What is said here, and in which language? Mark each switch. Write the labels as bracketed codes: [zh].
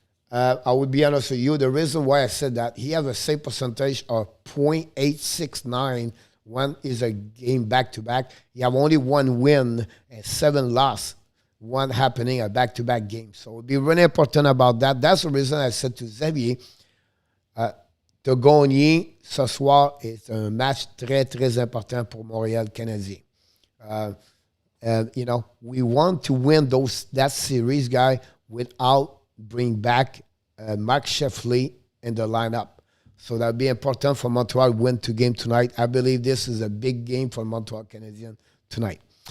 [en] I would be honest with you. The reason why I said that, he has a save percentage of .869 when is a game back-to-back. You have only 1 win and 7 loss, one happening a back-to-back game. So it would be really important about that. That's the reason I said to Xavier, [fr] de gagner ce soir est un match très, très important pour Montréal Canadiens. [en] We want to win that series, guy, without bring back Mark Sheffley in the lineup. So that'll be important for Montreal win to game tonight. I believe this is a big game for Montreal Canadiens tonight.